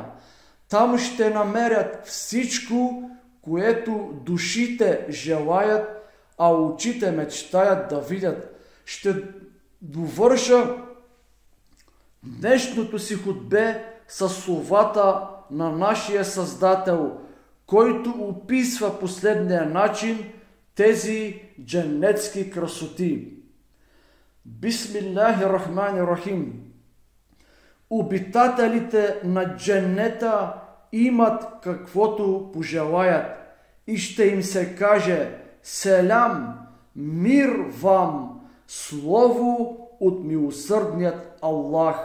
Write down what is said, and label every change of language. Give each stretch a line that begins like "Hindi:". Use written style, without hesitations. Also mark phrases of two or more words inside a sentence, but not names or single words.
Bulgarian: Там ще намерят всичко, което душите желаят, а очите мечтаят да видят. Ще довърша днешното си хутбе със словата на нашия Създател, който описва последния начин тези дженнетски красоти.
Arabic: بسم الله الرحمن الرحيم.
Bulgarian: Обитателите на дженнета имат каквото пожелаят и ще им се каже: селям, мир вам, слово от милосърдният Аллах.